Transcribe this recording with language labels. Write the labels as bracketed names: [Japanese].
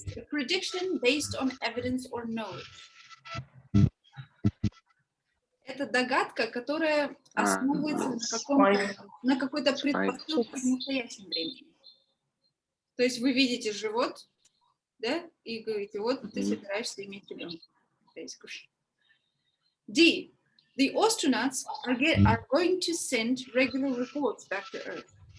[English] Prediction based on evidence or knowledge. [Russian] Это догадка, которая основывается на какой-то предпосылке в настоящем времени. То есть вы видите живот, да, и говорите, вот ты собираешься иметь ребенка. D. [English] The astronauts are going to send regular reports back to Earth.